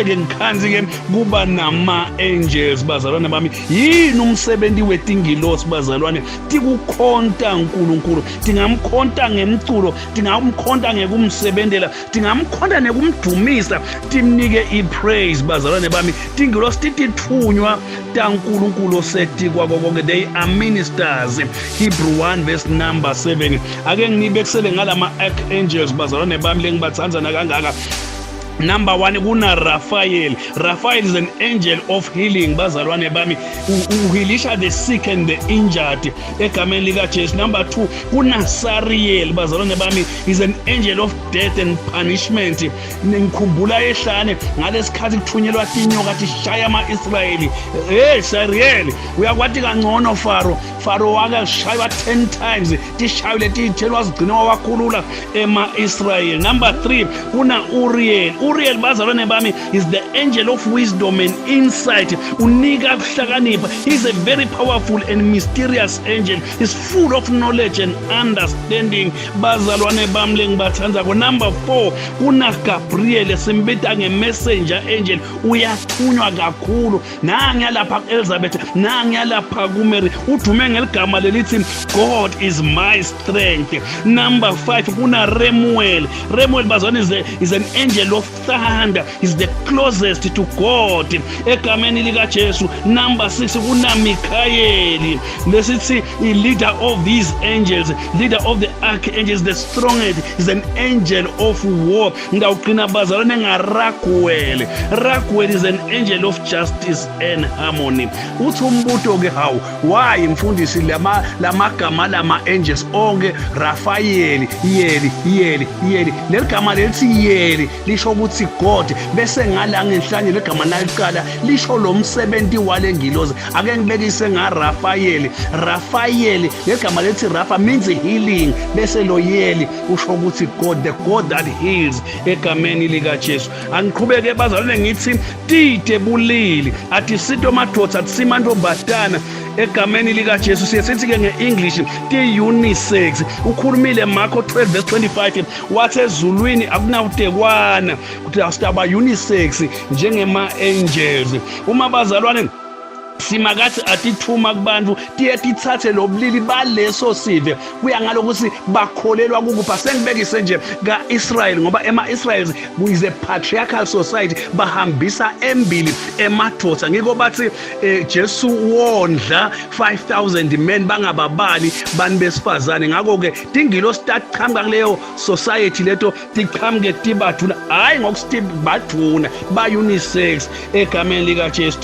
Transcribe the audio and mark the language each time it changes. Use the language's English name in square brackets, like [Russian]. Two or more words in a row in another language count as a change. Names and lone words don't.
[Swati] ke ngikhanzi ke kuba nama angels bazalwane bami yini umsebenzi wetingilosi bazalwane tikukhonta uNkulunkulu tingamkhonta ngemculo tingamkhonta ngekumsebenzela tingamkhonta nekumdumisa timnike ipraise bazalwane bami tingilosi titithunywa taNkulunkulu sethi kwakonke [English] they are ministers Hebrew 1 verse number 7 [Swati] ake ngibekisele ngalama archangels bazalwane bami lengibathandzana kangaka. [English] Number 1 kuna Raphael. Raphael is an angel of healing [Swati] bazalwane bami uhealisha [English] the sick and the injured [Swati] egameni lika Jesu. [English] Number 2 kuna Sariel [Swati] bazalwane bami [English] is an angel of death and punishment. [Swati] Ngikhumbula ehlane ngalesikhathi kuthunyelwa tinyoka tishaya ama-Israyeli. Hey Sariel uyakwathi kangcono Faro wakashaywa 10 times tishayile tithelwa zigcina wakhulula ema-Israyeli. [English] Number 3 kuna Uriel [Swati] bazalwane bami [English] is the angel of wisdom and insight [Swati] unika kuhlakanipha. [English] He's a very powerful and mysterious angel. He's full of knowledge and understanding [Swati] bazalwane bami lengibathanza ko. Number 4 kuna Gabriel simbita nge-messenger angel uyathunywa kakhulu nangiyalapha ku-Elizabeth nangiyalapha kuMary udume ngeligama lelithi [English] God is my strength. Number 5 kuna Remuel bazalwane is an angel of thunder. Is the closest to God [Swati] egameni lika Jesu. [English] Number 6 [Swati] kuna Mikaeli lesithi i [English] leader of these angels, leader of the archangels, the strongest, is an angel of war. [Swati] Ngawugcina bazalwane ngaRaguel. [English] Raguel is an angel of justice and harmony. [Swati] Uthi umbuto ke hawu why mfundisi lamagama lama angels onke Raphael yeli leligama lelithi yeli lisho ukuthi God bese ngala ngenhlanye legama naliqala lisho lo msebenzi wale ngilozi ake ngibekise ngaRaphael legama lethi Rapha [English] means healing [Swati] bese lo yeli usho ukuthi God, [English] the God that heals [Swati] egameni lika Jesu. Angiqhubeke bazalwane ngithi tite bulili athi sito madoda athi simantombazana egameni lika Jesu. Sithi ke nge-English ti unisex ukhulumile Marko 12 verse 25 wathi ezulwini akunawutekwana ukuthi asitaba unisex njengema angels. Uma bazalwane simakathi atithuma kubantu tiye tithathe lobulili baleso sive kuya ngalokuthi bakholelwa kukupha. Sengibekise nje kaIsrael ngoba ema-Israel [English] is a patriarchal society [Swati] bahambisa embili emadoda ngiko bathi Jesu wondla 5,000 men bangababali bani besifazane. Ngakho ke tingilosi taqhamuka kuleyo society leto tiqhamuke tibathuna hayi ngokusithi baduna ba unisex egameni lika Jesu.